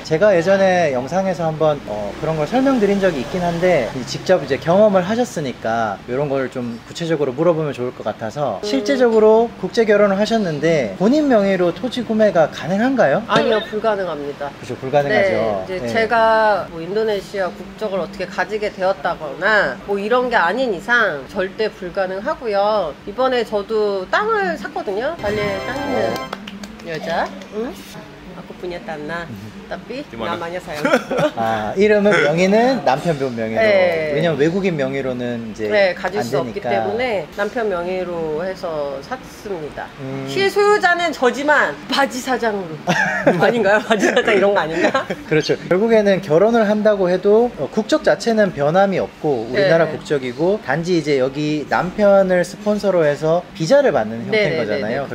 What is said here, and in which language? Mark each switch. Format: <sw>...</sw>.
<ko>제가 예전에 영상에서 한번 그런 걸 설명드린 적이 있긴 한데 직접 이제 경험을 하셨으니까 이런 걸 좀 구체적으로 물어보면 좋을 것 같아서 실제적으로 국제 결혼을 하셨는데 본인 명의로 토지 구매가 가능한가요? 아니요, 불가능합니다. 그렇죠, 불가능하죠. 네, 이제 제가 뭐 인도네시아 국적을 어떻게 가지게 되었다거나 뭐 이런 게 아닌 이상 절대 불가능하고요. 이번에 저도 땅을 샀거든요. 발리에 땅 있는 여자. 응?</ko> <id>Aku punya tanah, tapi namanya sayang.</id> <ko>이름은 명의는 남편분 명의로. 네. 왜냐면 외국인 명의로는 이제 가질 안 수 없기 되니까. 때문에 남편 명의로 해서 샀습니다. 실소유자는 저지만 바지 사장으로. 아닌가요? 바지 사장 이런 거 아닌가? 그렇죠. 결국에는 결혼을 한다고 해도 국적 자체는 변함이 없고 우리나라 국적이고 단지 이제 여기 남편을 스폰서로 해서 비자를 받는 형태인 거잖아요.</ko>